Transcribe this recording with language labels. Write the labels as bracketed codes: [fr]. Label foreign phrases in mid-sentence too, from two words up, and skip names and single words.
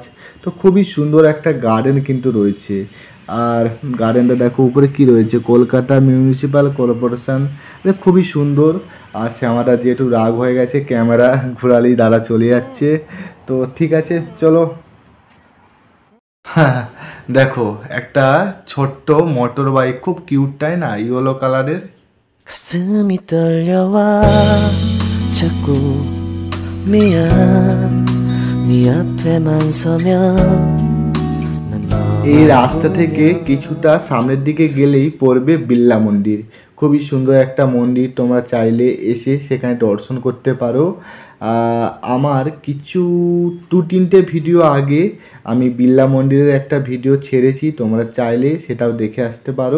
[bn] তো খুবই সুন্দর একটা গার্ডেন কিন্তু রয়েছে। আর গার্ডেনটা দেখো উপরে কি রয়েছে, কলকাতা মিউনিসিপ্যাল কর্পোরেশন। খুবই সুন্দর। আর শ্যামাটা যেহেতু রাগ হয়ে গেছে, ক্যামেরা ঘোরালেই দাদা চলে যাচ্ছে। তো ঠিক আছে, চলো। হ্যাঁ, দেখো একটা ছোট্ট মোটর বাইক, খুব কিউট তাই না, ইয়েলো কালারের। [ko] 가슴이 떨려와 자꾸 미안 네 앞에만 서면 난 [bn] এই [ko] 너만 [bn] রাস্তা থেকে কিছুটা সামনের দিকে গেলেই পড়বে বিড়লা মন্দির। খুবই সুন্দর একটা মন্দির, তোমরা চাইলে এসে সেখানে দর্শন করতে পারো। আমার কিছু 2-3টে ভিডিও আগে আমি বিড়লা মন্দিরের একটা ভিডিও ছেড়েছি, তোমরা চাইলে সেটাও দেখে আসতে পারো।